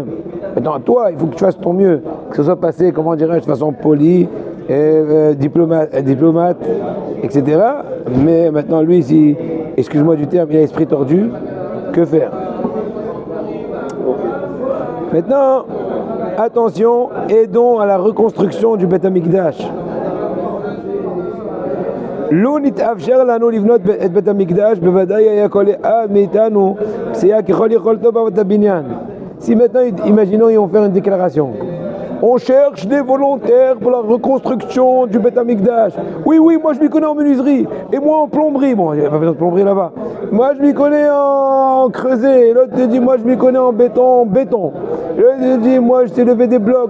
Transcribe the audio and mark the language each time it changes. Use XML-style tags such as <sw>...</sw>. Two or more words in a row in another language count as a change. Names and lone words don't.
<fr>Maintenant, toi, il faut que tu fasses ton mieux, que ce soit passé, comment dirais-je, de façon polie, diplomate, etc. Mais maintenant, lui, si, excuse-moi du terme, il a l'esprit tordu, que faire? Maintenant, attention, aidons à la reconstruction du</fr> <he>בית המקדש. לא נתאפשר לנו לבנות את בית המקדש, בוודאי היה כל אחד מאיתנו פסיעה ככל יכולתו בעבודת הבניין.</he> <fr>Si maintenant, imaginons, ils vont faire une déclaration. On cherche des volontaires pour la reconstruction du</fr> <he>בית המקדש.</he> <fr>Oui, oui, moi je m'y connais en menuiserie. Et moi en plomberie. Bon, il n'y a pas besoin de plomberie là-bas. Moi je m'y connais en creuset. L'autre te dit, moi je m'y connais en béton. L'autre te dit, moi je sais lever des blocs.</fr>